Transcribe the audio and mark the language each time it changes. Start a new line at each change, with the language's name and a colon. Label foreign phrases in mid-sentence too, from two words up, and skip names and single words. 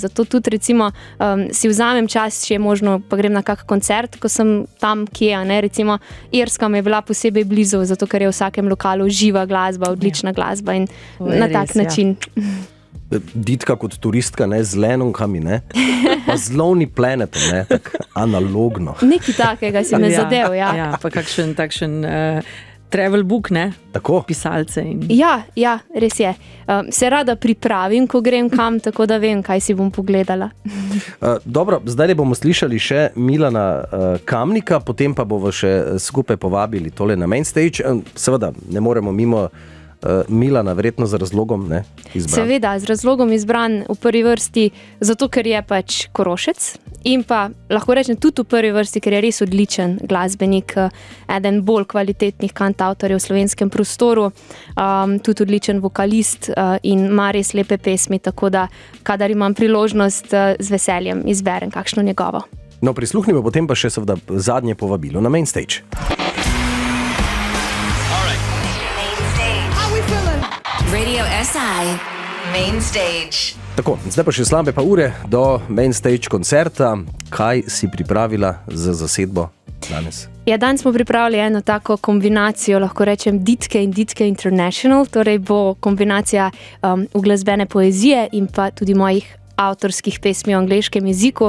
Slovenian: Zato tudi recimo si vzamem čas, če je možno, pa grem na kak koncert, ko sem tam, kje, ne, recimo Irska mi je bila posebej blizu, zato ker je v vsakem lokalu živa glasba, odlična glasba in na tak način. Ditka kot turistka, ne, z lenonkami, ne, pa z Lonely Planetom, ne, tak analogno. Nekaj takega si me zadev, ja. Ja, pa kakšen takšen
English: travel book,
Slovenian: ne? Tako? Pisalce in... Ja, res je. Se rada pripravim, ko grem kam, tako da vem, kaj si bom pogledala. Dobro, zdaj bomo slišali še Milana Kamnika, potem pa bomo še skupaj povabili tole na
English: main stage.
Slovenian: Seveda, ne moremo mimo Milana, verjetno z razlogom, ne, izbran. Seveda, z razlogom izbran v prvi vrsti, zato ker je pač Korošec in pa lahko rečem tudi v prvi vrsti, ker je res odličen glasbenik, eden bolj kvalitetnih kantavtorjev v slovenskem prostoru, tudi odličen vokalist in ima res lepe pesmi, tako da, kadar imam priložnost, z veseljem izberem kakšno njegovo. No, prisluhnimo potem pa še seveda zadnje povabilo na
English: main stage.
Slovenian: Radio SI Main Stage. Tako, zdaj pa še slabe pa ure do
English: main stage
Slovenian: koncerta. Kaj si pripravila za zasedbo danes? Ja, danes smo pripravili eno tako kombinacijo, lahko rečem Ditke in Ditke International, torej bo kombinacija uglasbene poezije in pa tudi mojih avtorskih pesmi v angleškem jeziku.